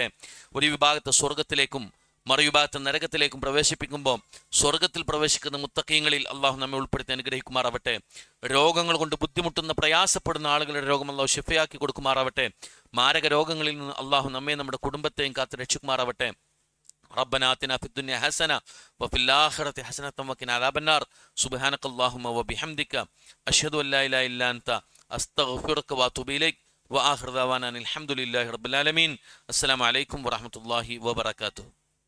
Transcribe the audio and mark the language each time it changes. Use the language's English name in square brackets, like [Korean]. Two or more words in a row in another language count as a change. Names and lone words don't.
[Malayalam] ഒരു വിഭാഗത്തെ സ്വർഗത്തിലേക്കും മറുവിഭാഗത്തെ നരകത്തിലേക്കും പ്രവേശിപ്പിക്കുമ്പോൾ സ്വർഗത്തിൽ പ്രവേശിക്കുന്ന മുത്തഖീങ്ങളിൽ അള്ളാഹു നമ്മെ ഉൾപ്പെടുത്തി അനുഗ്രഹിക്കുമാറാവട്ടെ. രോഗങ്ങൾ കൊണ്ട് ബുദ്ധിമുട്ടുന്ന പ്രയാസപ്പെടുന്ന ആളുകളുടെ രോഗം അള്ളാഹു ശിഫയാക്കി കൊടുക്കുമാറാവട്ടെ. മാരക രോഗങ്ങളിൽ നിന്ന് അള്ളാഹു നമ്മെ നമ്മുടെ കുടുംബത്തെയും കാത്ത് രക്ഷിക്കുമാറാവട്ടെ. [Arabic] ربنا آتنا في الدنيا حسنة وفي الآخرة حسنة وقنا عذاب النار سبحانك اللهم وبحمدك أشهد أن لا إله إلا أنت أستغفرك وأتوب إليك وآخر دعوانا الحمد لله رب العالمين. السلام عليكم ورحمة الله وبركاته.